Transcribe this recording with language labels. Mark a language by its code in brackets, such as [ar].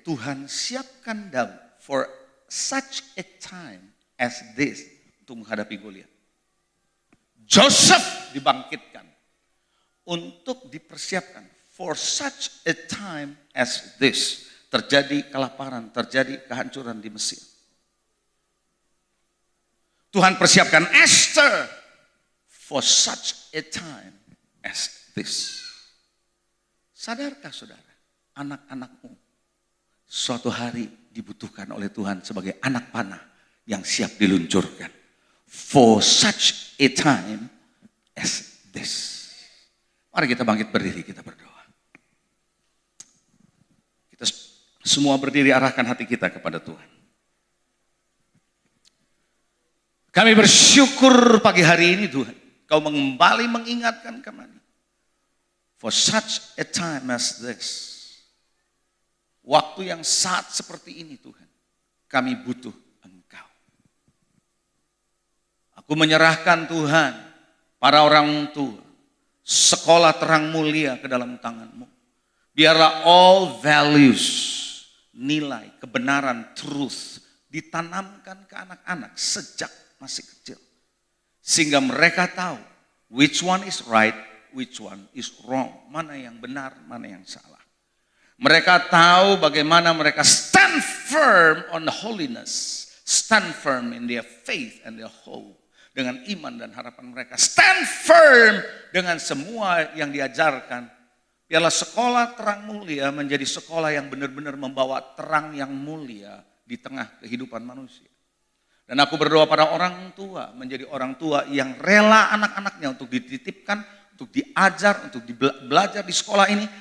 [id] Tuhan siapkan Daud for such a time as this untuk menghadapi Goliat. Joseph dibangkitkan untuk dipersiapkan. For such a time as this. Terjadi kelaparan, terjadi kehancuran di Mesir. Tuhan persiapkan Esther for such a time as this. Sadarkah saudara, anak-anakmu suatu hari dibutuhkan oleh Tuhan sebagai anak panah yang siap diluncurkan. [en] For such a time as this. [id] Mari kita bangkit berdiri, kita berdoa. Kita semua berdiri, arahkan hati kita kepada Tuhan. Kami bersyukur pagi hari ini Tuhan, Kau kembali mengingatkan kami. For such a time as this. Waktu yang saat seperti ini Tuhan, kami butuh Engkau. Aku menyerahkan Tuhan, para orang tua, sekolah terang mulia ke dalam tangan-Mu. Biarlah all values, nilai, kebenaran, truth, ditanamkan ke anak-anak sejak masih kecil. [en] Sehingga mereka tahu which one is right, which one is wrong. [id] Mana yang benar, mana yang salah. Mereka tahu bagaimana mereka stand firm on the holiness. [en] Stand firm in their faith and their hope. [id] Dengan iman dan harapan mereka. Stand firm dengan semua yang diajarkan. Biarlah sekolah terang mulia menjadi sekolah yang benar-benar membawa terang yang mulia di tengah kehidupan manusia. Dan aku berdoa pada orang tua, menjadi orang tua yang rela anak-anaknya untuk dititipkan, untuk diajar, untuk belajar di sekolah ini.